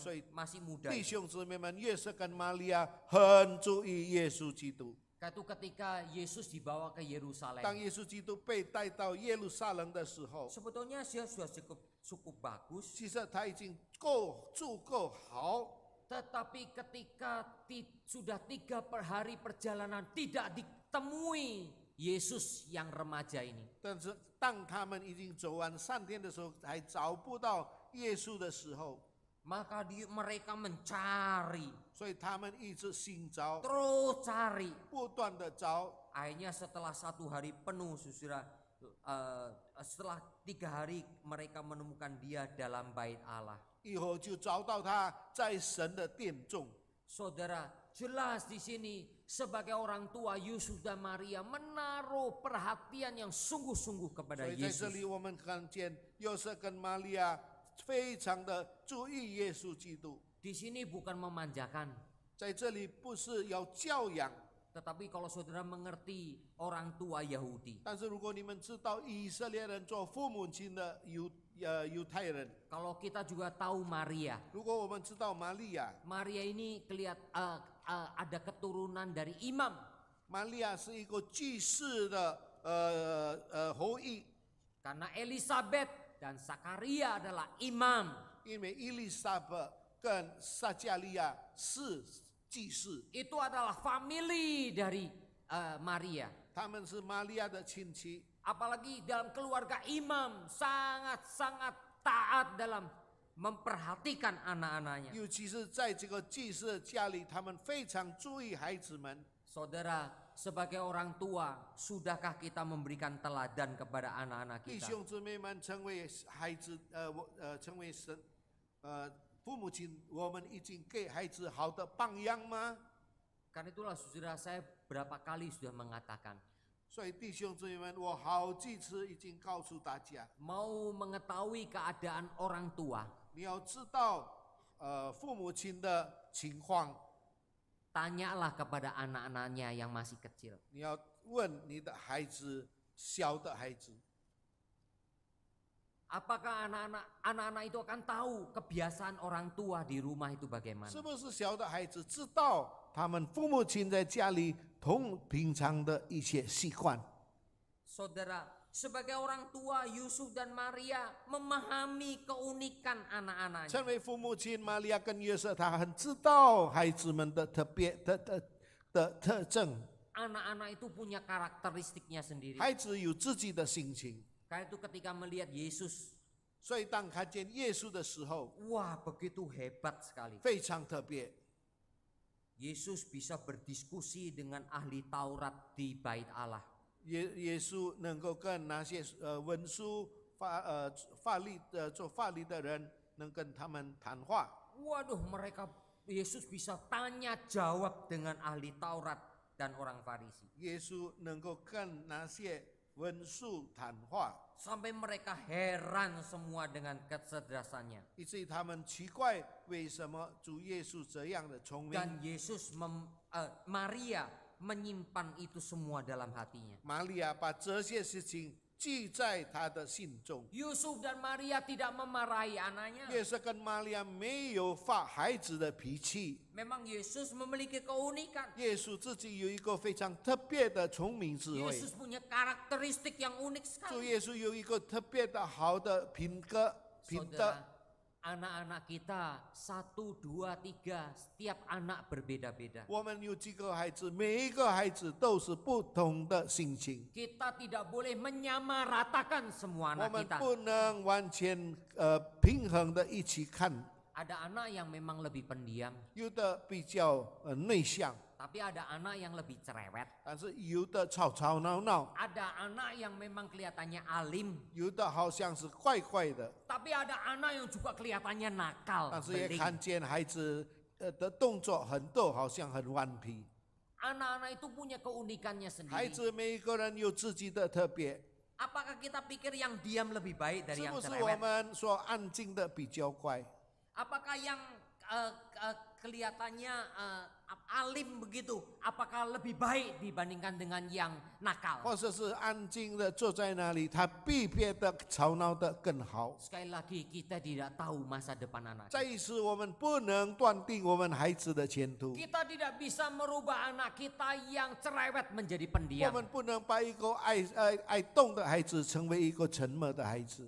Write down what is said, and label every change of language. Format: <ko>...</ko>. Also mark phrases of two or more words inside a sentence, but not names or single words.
<zh>所以</zh> <id>masih muda.</id> <zh>弟兄姊妹们，约瑟跟玛利亚很注意耶稣基督。</zh> <id>Itu ketika Yesus dibawa ke Yerusalem.</id> <zh>当耶稣基督被带到耶路撒冷的时候，</zh> <id>Sebetulnya dia sudah cukup bagus.</id> <zh>其实他已经足够好。</zh> <id>Tetapi ketika sudah 3 hari perjalanan tidak ditemui Yesus yang remaja ini.</id> <zh>但是当他们已经走完3天的时候，还找不到耶稣的时候，</zh> <id>Maka mereka mencari,</id> <zh>所以他们一直寻找，</zh> <id>terus cari.</id> <zh>不断的找。</zh> <id>Akhirnya setelah 1 hari penuh saudara, setelah 3 hari mereka menemukan dia dalam bait Allah.</id> <zh>以后就找到他在神的殿中。</zh> <id>Saudara, jelas di sini sebagai orang tua Yusuf dan Maria menaruh perhatian yang sungguh-sungguh</id> <zh>所</zh> <id>kepada</id> <zh>以在这</zh> <id>Yesus.</id> <zh>里我们看见约瑟跟玛利亚非常的注意耶稣基督。</zh> <id>Di sini bukan memanjakan,</id> <zh>在这里不是要教养，</zh> <id>tetapi kalau saudara mengerti orang tua Yahudi,</id> <zh>但是如果你们知道以色列人做父母亲的犹太人，</zh> <id>kalau kita juga tahu Maria,</id> <zh>如果我们知道玛利亚，</zh> <id>Maria ini ada keturunan dari imam.</id> <zh>玛利亚是一个祭司的后裔，</zh> <id>Karena Elizabeth dan Zakaria adalah imam.</id> <zh>因为伊丽莎白跟撒加利亚是祭司，</zh> <id>Itu adalah family dari Maria.</id> <zh>他们是玛利亚的亲戚。</zh> <id>Apalagi dalam keluarga imam sangat-sangat taat dalam memperhatikan anak-anaknya.</id> <zh>尤其是在这个祭司的家里，他们非常注意孩子们。</zh> <id>Saudara, sebagai orang tua, sudahkah kita memberikan teladan kepada anak-anak</id> <zh>弟</zh> <id>kita?</id> <zh>兄姊妹们，成为孩子，成为神，父母亲，我们已经给孩子好的榜样吗？</zh> <id>Karena itulah saudara, saya berapa kali sudah mengatakan,</id> <zh>所以弟兄姊妹们，我好几次已经告诉大家，</zh> <id>mau mengetahui keadaan orang tua,</id> <zh>你要知道，父母亲的情况，</zh> <id>tanyalah kepada anak-anaknya yang masih kecil.</id> <zh>你要问你的孩子，小的孩子，</zh> <id>Apakah anak-anak itu akan tahu kebiasaan orang tua di rumah itu bagaimana?</id> <zh>是不是小的孩子知道他们父母亲在家里平常的一些习惯？</zh> <id>Saudara, sebagai orang tua Yusuf dan Maria memahami keunikan anak-anaknya.</id> <zh>成为父母亲，玛利亚跟约瑟，他很知道孩子们的特征。</zh> <id>anak-anak itu punya karakteristiknya sendiri.</id> <zh>孩子有自己的心情，</zh> <id>Karena itu ketika melihat Yesus,</id> <zh>所以当看见耶稣的时候，</zh> <id>wah begitu hebat sekali.</id> <zh>非常特别。</zh> <id>Yesus bisa berdiskusi dengan ahli Taurat di Bait Allah.</id> <zh>耶稣能够跟那些文书做法律的人，能跟他们谈话。</zh> <id>Waduh, Yesus bisa tanya jawab dengan ahli Taurat dan orang Farisi.</id> <zh>耶稣能够跟那些文书谈话，</zh> <id>Sampai mereka heran semua dengan kecerdasannya.</id> <zh>以至于他们奇怪为什么主耶稣这样的聪明。</zh> <id>Dan Maria menyimpan itu semua dalam hatinya.</id> <zh>玛利亚把这些事情记在他的心中。</zh> <id>Yusuf dan Maria tidak memarahi anaknya.</id> <zh>耶稣跟玛利亚没有发孩子的脾气，</zh> <id>Memang Yesus memiliki keunikan.</id> <zh>耶稣自己有一个非常特别的聪明智慧。</zh> <id>Yesus punya karakteristik yang unik</id> <zh>主</zh> <id>sekali.</id> <zh>耶稣有一个特别的好的品德，</zh> <id>Saudara, anak-anak kita 1, 2, 3, setiap anak berbeda-beda.</id> <zh>我们有几个孩子，每一个孩子都是不同的心情，</zh> <id>Kita tidak boleh menyamaratakan semua</id> <zh>我</zh> <id>anak</id> <zh>们</zh> <id>kita.</id> <zh>不能完全平衡的一起看。</zh> <id>Ada anak yang memang lebih pendiam,</id> <zh>有的比较内向，</zh> <id>tapi ada anak yang lebih cerewet.</id> <zh>但是有的吵吵闹闹，</zh> <id>Ada anak yang memang kelihatannya alim,</id> <zh>有的好像是怪怪的，</zh> <id>tapi ada anak yang juga kelihatannya nakal,</id> <zh>但是也</zh> <id>beling.</id> <zh>看见孩子的动作很多，好像很顽皮。</zh> <id>Anak-anak itu punya keunikannya</id> <zh>孩</zh> <id>sendiri.</id> <zh>子每一个人有自己的特别，</zh> <id>Apakah kita pikir yang diam lebih baik dari</id> <zh>是</zh> <id>yang</id> <zh>不是我</zh> <id>cerewet?</id> <zh>们说安静的比较乖？</zh> <id>Apakah yang kelihatannya alim begitu, apakah lebih baik dibandingkan dengan yang nakal?</id> <zh>或者是安静的坐在那里，他比别的吵闹的更好。</zh> <id>Sekali lagi kita tidak tahu masa depan anak</id> <zh>再</zh> <id>kita.</id> <zh>一次，我们不能断定我们孩子的前途，</zh> <id>Kita tidak bisa merubah anak kita yang cerewet menjadi</id> <zh>我</zh> <id>pendiam.</id> <zh>们不能把一个爱动的孩子成为一个沉默的孩子。</zh>